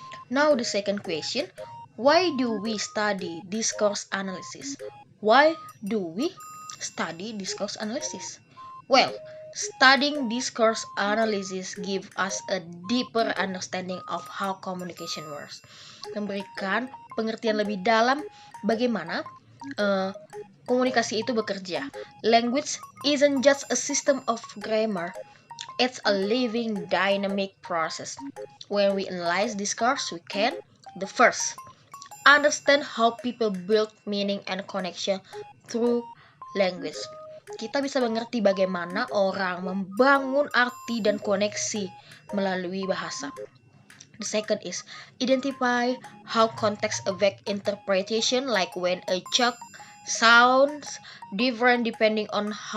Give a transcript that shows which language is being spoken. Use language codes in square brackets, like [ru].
[en] Now the second question, why do we study discourse analysis? Why do we study discourse analysis? Well, studying discourse analysis gives us a deeper understanding of how communication works. [id] Memberikan pengertian lebih dalam bagaimana komunikasi itu bekerja. [en] Language isn't just a system of grammar. It's a living, dynamic process. When we analyze discourse, we can, the first, understand how people build meaning and connection through language. [id] Kita bisa mengerti bagaimana orang membangun arti dan koneksi melalui bahasa. [en] The second is identify how context affect interpretation, like when a joke sounds different depending on